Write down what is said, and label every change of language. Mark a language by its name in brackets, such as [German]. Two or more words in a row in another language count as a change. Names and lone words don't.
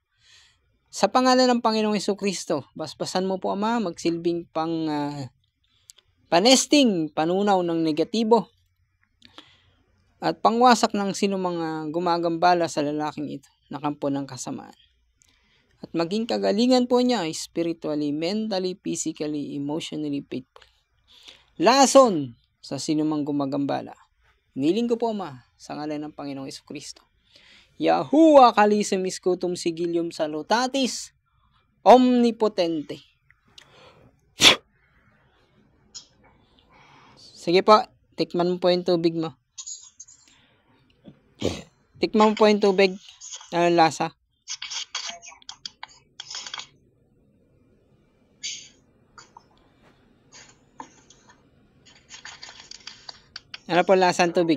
[Filipino] Sa pangalan ng Panginoong Jesucristo, basbasan mo po, Ama, magsilbing panesting, panunaw ng negatibo at pangwasak ng sino mga gumagambala sa lalaking ito na kampo ng kasamaan. At maging kagalingan po niya [English] spiritually, mentally, physically, emotionally, faithfully. [Filipino] Lason sa sino mang gumagambala. Hiniling ko po, Ama, sa ngalan ng Panginoong Jesucristo. [Latin] Yahuwah kalisem iskutum sigilium salutatis omnipotente. [Filipino] Sige po, tikman mo po yung tubig mo. Tikman mo po yung tubig. Ano lasa? Ano po lasa ng tubig?